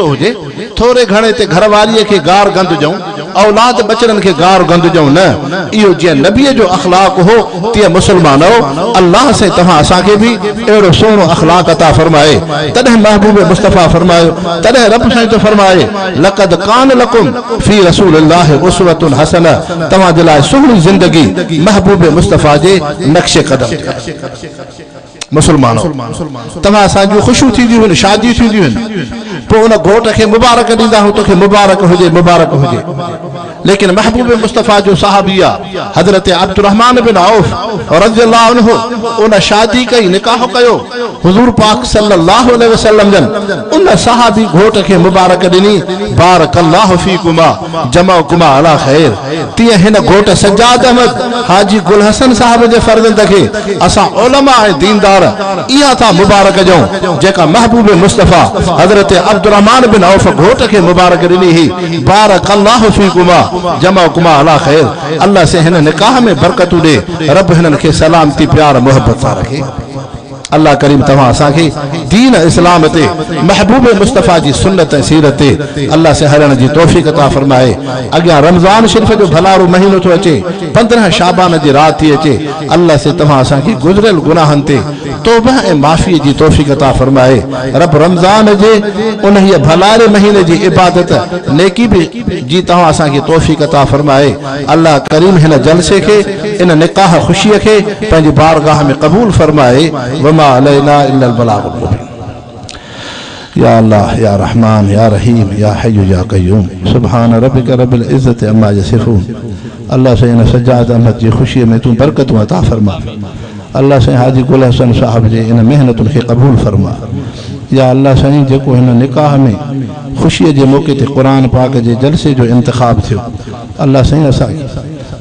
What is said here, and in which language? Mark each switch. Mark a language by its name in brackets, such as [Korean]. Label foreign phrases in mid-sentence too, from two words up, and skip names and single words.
[Sindhi] हुजे थोरे घणे ते घरवारीअ खे गार गंद ॾियूं औलाद बचड़नि खे गार गंद ॾियूं न इहो जीअं नबीअ जो अख़लाक़ हो तीअं मुसलमानो अल्लाह से तव्हां असांखे बि अहिड़ो सुहिणो अख़लाक़ अता फरमाए तॾहिं महबूब मुस्तफ़ा फरमायो तॾहिं रब साईं थो फरमाए [Arabic] لقد كان لكم في رسول الله أسوة حسنة [Sindhi] तव्हां जे लाइ सुहिणी ज़िंदगी महबूब मुस्तफ़ा जे नक्शे क़दम मुसलमानो तव्हां असांजूं ख़ुशियूं थींदियूं आहिनि शादियूं थींदियूं आहिनि पोइ उन घोट खे मुबारक ॾींदा आहियूं तोखे मुबारक हुजे लेकिन महबूब मुस्तफ़ा जो सहाबी आहे हज़रत अब्दुर्रहमान बिन औफ [Arabic] رضي الله عنه [Sindhi] उन शादी कई निकाह कयो हुज़ूर पाक [Arabic] صلى الله عليه وسلم [Sindhi] जन उन सहाबी घोट खे मुबारक ॾिनी [Arabic] بارك الله فيكما جمعكما على خير [Sindhi] तीअं हिन घोट सज्जाद अहमद हाजी गुल हसन साहब जे फर्ज़ंद खे असां उलमा ऐं दीनदार इहा था मुबारक ॾियूं जेका महबूब मुस्तफ़ा हज़रत अब्दुर्रहमान बिन औफ घोट खे मुबारक ॾिनी ही [Arabic] بارك الله فيكما جمعكما على خير [Sindhi] अल्लाह से हिन निकाह में बरकतूं ॾे रब हिननि खे सलामती प्यार मोहब्बत सां रखे अल्लाह करीम तव्हां असांखे दीन इस्लाम ते महबूब मुस्तफ़ा जी सुन्नत ऐं सीरत ते अल्लाह से हलण जी तौफ़ीक़ अता फरमाए अॻियां रमज़ान शरीफ़ जो भलारो महीनो थो अचे 15 शाबान जी रात थी अचे अल्लाह से तव्हां असांखे गुज़िरियल गुनाहनि ते तौबा ऐं माफ़ी जी तौफ़ीक़ अता फरमाए रब रमज़ान जे उन भलारे महीने जी इबादत नेकी भी जी तव्हां असांखे तौफ़ीक़ अता फरमाए अल्लाह करीम हिन जलसे खे इन निकाह ख़ुशीअ खे पंहिंजी बारगाह में क़बूल फरमाए [Arabic] علينا إلا البلاغ المبين يا الله يا رحمن يا رحيم يا حي يا قيوم سبحان ربك رب العزة عما يصفون [Sindhi] अल्लाह से इन सज्जाद अहमद जी खुशी में तू बरकतूं अता फरमा अल्लाह से हाजी गुल हसन साहब जे इन मेहनतुनि खे क़बूल फरमा या अल्लाह साईं जेको हिन निकाह में खुशी के मौके ते कुरान पाक जे जलसे जो इंतखाब थियो अल्लाह साईं असांखे